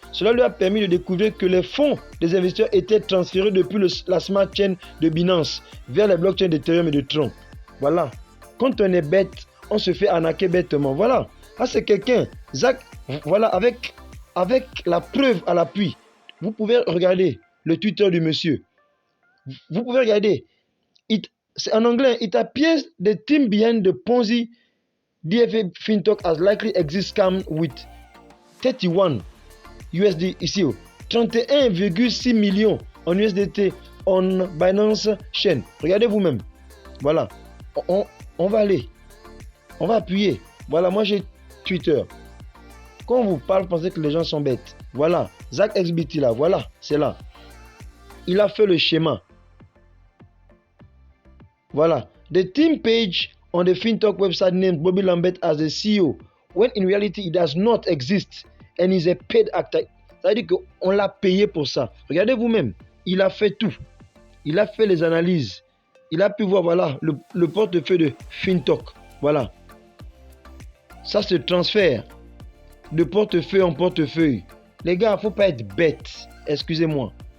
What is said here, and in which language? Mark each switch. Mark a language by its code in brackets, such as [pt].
[fr] Cela lui a permis de découvrir que les fonds des investisseurs étaient transférés depuis la smart chain de Binance vers les blockchains d'Ethereum et de Tron. Voilà. Quand on est bête, on se fait arnaquer bêtement. Voilà. Là, c'est quelqu'un. Zach, voilà, avec la preuve à l'appui. Vous pouvez regarder le Twitter du monsieur. Vous pouvez regarder. C'est en anglais. [en] It appears the team behind the Ponzi DFA FinTok has likely exist scam with 31 USD ici. [fr] 31,6 millions en USDT on Binance Chain. Regardez vous-même. Voilà. On va aller. On va appuyer. Voilà, moi j'ai Twitter. Quand on vous parle, pensez que les gens sont bêtes. Voilà. Zach XBT là. Voilà. C'est là. Il a fait le schéma. Voilà. [en] The team page on the FinTok website named Bobby Lambert as the CEO, when in reality it does not exist and is a paid actor. [fr] Ça veut dire qu'on l'a payé pour ça. Regardez vous-même. Il a fait tout. Il a fait les analyses. Il a pu voir, voilà, le portefeuille de FinTok. Voilà. Ça se transfère de portefeuille en portefeuille. Les gars, il ne faut pas être bête. excusez-moi.